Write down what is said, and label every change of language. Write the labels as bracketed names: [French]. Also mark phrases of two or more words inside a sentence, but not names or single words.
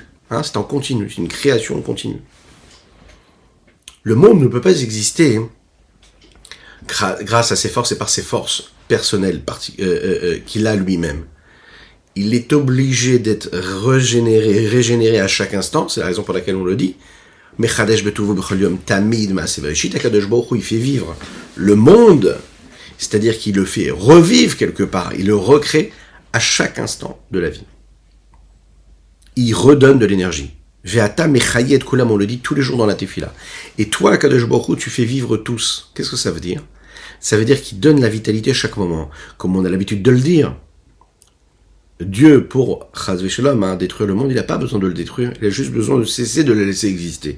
[French] C'est en continu, c'est une création continue. Le monde ne peut pas exister grâce à ses forces et par ses forces personnelles qu'il a lui-même. Il est obligé d'être régénéré à chaque instant, c'est la raison pour laquelle on le dit. [Hebrew] מחדש בטובו בכל יום תמיד מעשה בראשית הקדוש ברוך הוא, [French] il fait vivre le monde, c'est-à-dire qu'il le fait revivre quelque part, il le recrée à chaque instant de la vie. Il redonne de l'énergie. [Hebrew] ואתה מחיה כולם, [French] on le dit tous les jours dans la tefila. Et toi, [Hebrew] הקדוש ברוך הוא, [French] tu fais vivre tous. Qu'est-ce que ça veut dire? Ça veut dire qu'il donne la vitalité à chaque moment, comme on a l'habitude de le dire. Dieu, pour [Hebrew] חס ושלום, [French] détruire le monde, il n'a pas besoin de le détruire, il a juste besoin de cesser de le laisser exister.